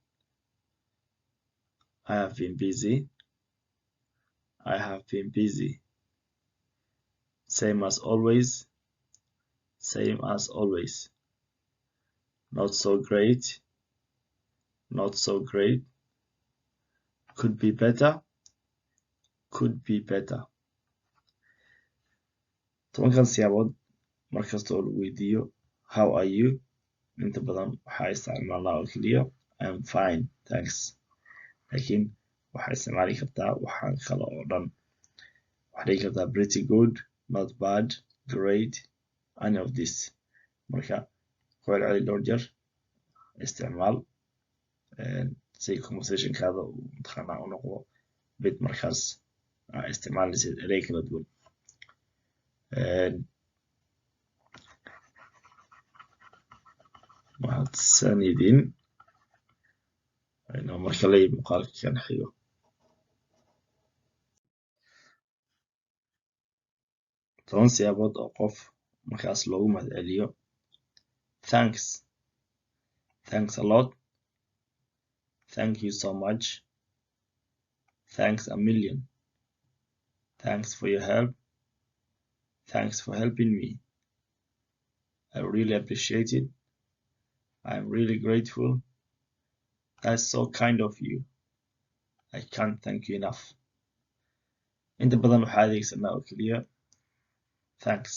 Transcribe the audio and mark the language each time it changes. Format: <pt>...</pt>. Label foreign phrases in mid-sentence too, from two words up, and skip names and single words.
<en>I have been busy. I have been busy. Same as always. Same as always. Not so great. Not so great. Could be better. Could be better.</en> <so>tobankan siyaabood markasta oo lagu weydiiyo</so> <en>how are you</en> <so>inta badan waxaa isticmaalnaa oo keliya</so> <en>I am fine, thanks.</en> <so>laakiin waxaa isticmaali kartaa waxaan kale oo dhan. waxaa dhigi kartaa</so> <en>pretty good, not bad, great, any of this.</en> <so>marka ku celceli dhowr jeer isticmaal si conversationkaada uu mataqaanaa u noqdo mid markaas isticmaalaysid erey kala duwan. mahadsanidin inuu marka la yimi muuqaalka kan xigo. toban siyaabood oo qof markaas loogu mahadceliyo.</so> <en>Thanks. Thanks a lot. Thank you so much. Thanks a million. Thanks for your help. Thanks for helping me. I really appreciate it. I'm really grateful. That's so kind of you. I can't thank you enough.</en> <so>inta badan waxaa adeegsanaa oo keliya thanks.</so>